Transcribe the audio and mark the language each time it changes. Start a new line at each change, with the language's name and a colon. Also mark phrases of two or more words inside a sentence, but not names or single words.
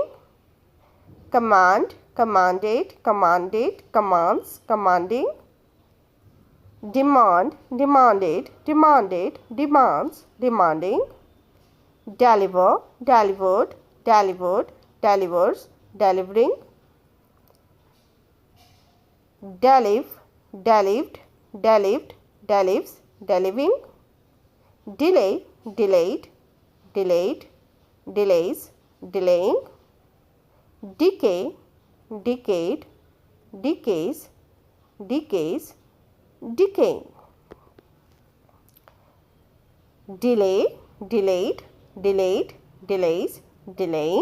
English: Command, commanded, commanded, commands, commanding. Demand, demanded, demanded, demands, demanding. Deliver, delivered, delivered, delivers, delivering. Delive, delived, delived, delives, deliving. Delay, delayed, delayed, delays, delaying. Decay, decayed, decays, decays, decaying. Delay, delayed, delayed, delays, delaying.